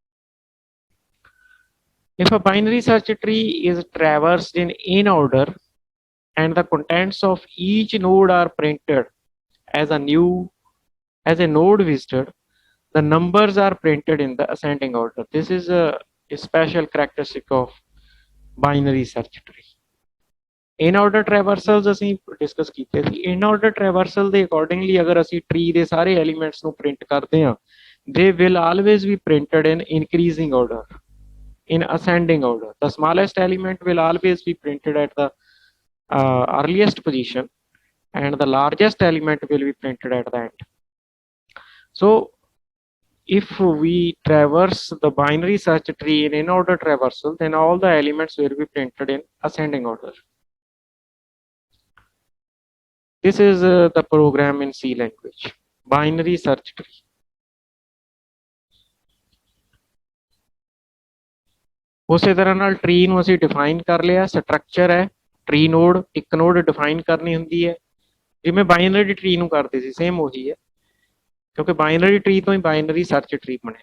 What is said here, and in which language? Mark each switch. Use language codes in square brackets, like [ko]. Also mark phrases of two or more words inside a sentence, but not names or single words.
[en] If a binary search tree is traversed in order and the contents of each node are printed as a node visited, the numbers are printed in the ascending order. This is a special characteristic of binary search tree. In order traversals [pa] ਅਸੀਂ ਡਿਸਕਸ ਕੀਤੇ ਸੀ। [en] in order traversal [pa] ਦੇ ਅਕੋਰਡਿੰਗਲੀ ਅਗਰ ਅਸੀਂ ਟਰੀ ਦੇ ਸਾਰੇ ਐਲੀਮੈਂਟਸ ਨੂੰ ਪ੍ਰਿੰਟ ਕਰਦੇ ਹਾਂ [en] they will always be printed in increasing order, in ascending order. The smallest element will always be printed at the earliest position and the largest element will be printed at the end. So if we traverse the binary search tree in order traversal, then all the elements will be printed in ascending order. This is the program in C language, binary search tree. [pa] ਉਸੇ ਤਰ੍ਹਾਂ ਨਾਲ ਟਰੀ ਨੂੰ ਅਸੀਂ ਡਿਫਾਈਨ ਕਰ ਲਿਆ। ਸਟਰਕਚਰ ਹੈ [en] tree node, [pa] ਇੱਕ [en] node define [pa] ਕਰਨੀ ਹੁੰਦੀ ਹੈ ਜਿਵੇਂ [en] binary tree [pa] ਨੂੰ ਕਰਦੇ ਸੀ, ਸੇਮ ਉਹੀ ਹੈ ਕਿਉਂਕਿ [en] binary tree [pa] ਤੋਂ ਹੀ [en] binary search tree [pa] ਬਣਿਆ।